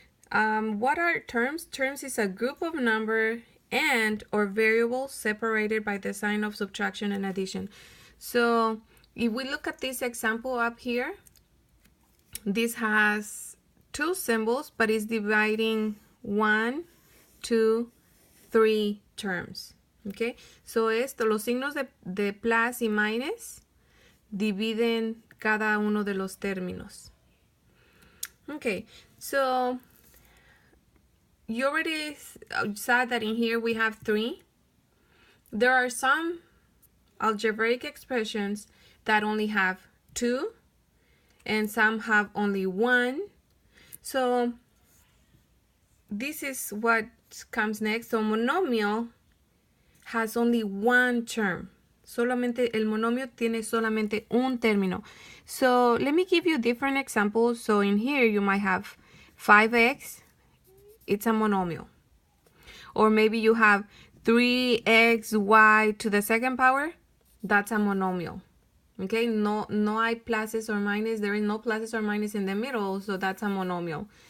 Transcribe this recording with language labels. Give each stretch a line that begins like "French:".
English: What are terms? Terms is a group of number and or variables separated by the sign of subtraction and addition. So if we look at this example up here, this has 2 symbols, but it's dividing 1, 2, 3 terms. Okay, so
Spanish: los signos de plus y minus dividen cada uno de los términos.
English: Okay, so you already saw that in here we have 3. There are some algebraic expressions that only have 2 and some have only 1. So this is what comes next. So monomial has only one term.
Spanish: Solamente el monomio tiene solamente un término.
English: So let me give you different examples. So in here you might have 5x, it's a monomial. Or maybe you have 3xy to the second power, that's a monomial.
Spanish: Okay, no hay pluses or minus,
English: there is no pluses or minus in the middle, so that's a monomial.